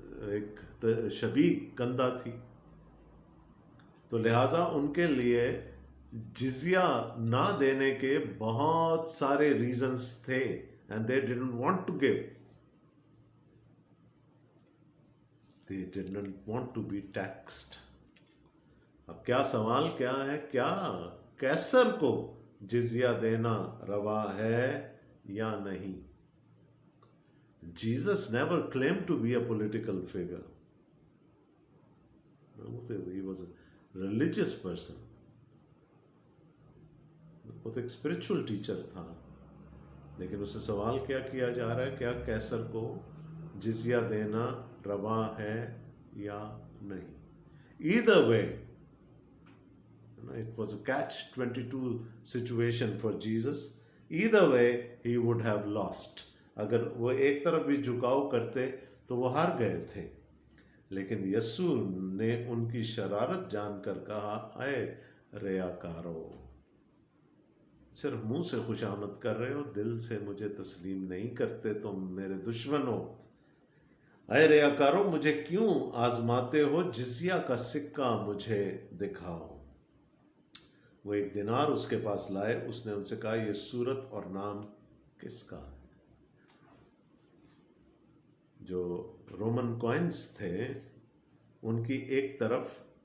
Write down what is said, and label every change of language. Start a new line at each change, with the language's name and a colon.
Urdu: ایک شبیہ کندہ تھی، تو لہٰذا ان کے لیے جزیہ نہ دینے کے بہت سارے ریزنز تھے،
English: and they didn't want to give. They didn't want to be taxed.
Urdu: اب کیا سوال کیا ہے؟ کیا قیصر کو جزیہ دینا روا ہے یا نہیں؟
English: Jesus never claimed to be a political figure. No, he was a religious person.
Urdu: وہ تو ایک اسپرچل ٹیچر تھا، لیکن اسے سوال کیا جا رہا ہے، کیا قیصر کو جزیہ دینا روا ہے یا نہیں؟
English: Either way, it was a catch-22 situation for Jesus. Either way, he would have lost.
Urdu: اگر وہ ایک طرف بھی جھکاؤ کرتے تو وہ ہار گئے تھے، لیکن یسوع نے ان کی شرارت جان کر کہا، اے ریاکارو، صرف منہ سے خوش آمد کر رہے ہو، دل سے مجھے تسلیم نہیں کرتے، تم میرے دشمن ہو۔ اے ریاکارو، مجھے کیوں آزماتے ہو؟ جزیہ کا سکہ مجھے دکھاؤ۔ وہ ایک دینار اس کے پاس لائے، اس نے ان سے کہا، یہ صورت اور نام کس کا ہے؟ جو رومن کوائنز تھے، ان کی ایک طرف